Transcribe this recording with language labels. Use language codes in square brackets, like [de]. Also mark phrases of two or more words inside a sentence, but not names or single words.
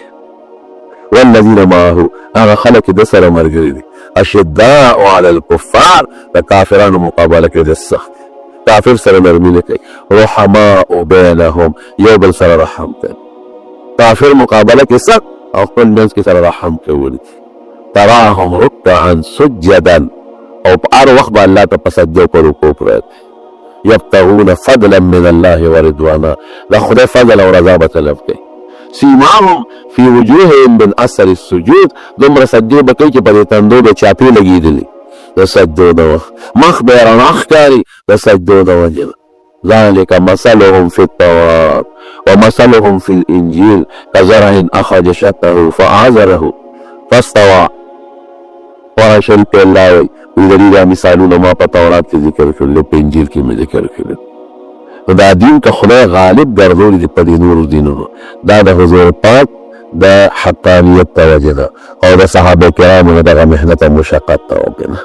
[ar] والذین معه، [ps] هغه خلک د سره ملګري دي، [ar] اشداء علی الکفار، [ps] د کافرانو مقابله کوي د سخت، کافر سره نرمي نه کوي، [ar] رحماء بینهم، [ps] یو بل سره رحم کوي، کافر مقابله کې سخت او خپل منځ کې سره رحم کوي. [ar] تراهم رکعا سجدا، [ps] او په هر وخت به الله ته په سجده او په رکوع پرت، [ar] یبتغون فضلا من الله ورضوانا، [ps] د خدای فضل او رضا به طلب کوي. [ar] سیماهم فی وجوههم من اثر السجود، [ps] دومره سجدې به کوي چې په دې تندو به چاپې لګېدلي د سجدو د وخت، مخ به یې رڼا ښکاري د سجدو د وجې نه. [ar] ذلک مثلهم فی التوراة ومثلهم فی الانجیل کزرع اخرج شطه فآزره فاستوى. [ps] قرآن شریف کې الله وایي ویلري دا مثالونه ما په تورات کې ذکر کړل، په انجیل کې مې ذکر کړل. نو دا دین که خدای غالب ګرځولی دی په دې نورو دینونو، دا د حضور پاک د حقانیت ته وجې ده او د صحابه کرامو نه دغه محنت او مشقت ته وجې ده.